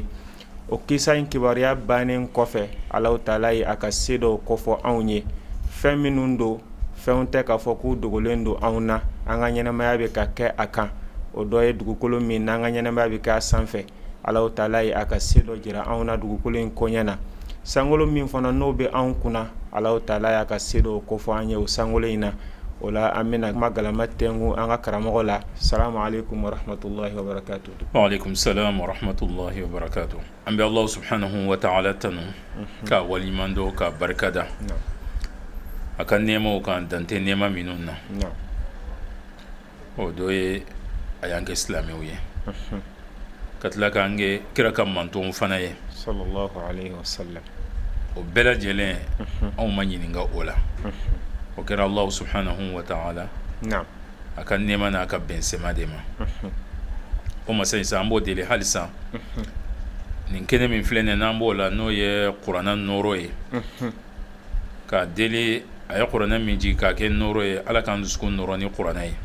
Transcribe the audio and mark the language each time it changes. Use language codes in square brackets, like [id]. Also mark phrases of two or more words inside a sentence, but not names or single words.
[bm] O kisa in kibaruya bannen kɔfɛ Alahu Taala ye a ka se dɔw kofɔ anw ye, fɛn minnu don fɛnw tɛ k'a fɔ k'u dogolen don anw na, an ka ɲɛnamaya bɛ ka kɛ a kan. O dɔ ye dugukolo min n'an ka ɲɛnamaya bɛ kɛ a sanfɛ. Alahu Taala ye a ka se dɔ jira anw na dugukolo in koɲɛ na. Sankolo min fana n'o bɛ anw kunna, Alahu Taala y'a ka se dɔw kofɔ an ye o sankolo in na. O la an bɛna kuma galama tɛngu an ka karamɔgɔ la. [ar] السلام عليكم ورحمة الله وبركاته. وعليكم السلام ورحمة الله وبركاته. [bm] An bɛ [ar] الله سبحانه وتعالى [bm] tanu ka walimando ka barikada a ka nɛɛmaw kan dante nɛɛma minnu na. O dɔ ye a y'an kɛ silamɛw ye ka tila k'an kɛ kira ka mantonw fana ye [ar] صلى الله عليه وسلم. [bm] o bɛɛ lajɛlen anw ma ɲininka o la. O kɛra [ar] الله سبحانه وتعالى [bm] a ka nɛɛma n'a ka bɛnsɛma de ma. O masa in sa an b'o deli halisa nin kɛnɛ min filɛ nin n'an b'o la n'o ye kuranɛ nɔrɔ ye k'a deli a ye kuranɛ min jigin k'a kɛ nɔrɔ ye, Ala k'an dusukun nɔrɔ ni kuranɛ ye.